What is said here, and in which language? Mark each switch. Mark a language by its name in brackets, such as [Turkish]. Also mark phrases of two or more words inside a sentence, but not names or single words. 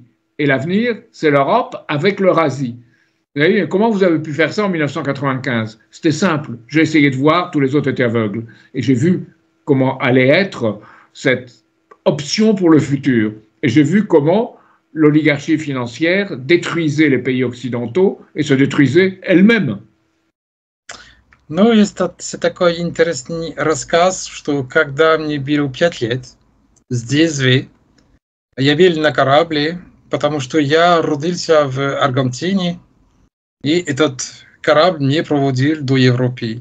[French] Et l'avenir, c'est l'Europe avec l'Eurasie. Vous voyez, comment vous avez pu faire ça en 1995? C'était simple. J'ai essayé de voir, tous les autres étaient aveugles. Et j'ai vu comment allait être cette option pour le futur. Et j'ai vu comment l'oligarchie financière détruisait les pays occidentaux et se détruisait elle-même. [Russian] Ну, есть такой интересный рассказ, что когда мне было 5 лет, с детства, я был на корабле, потому что я родился в Аргентине, и этот корабль не проводил до Европы.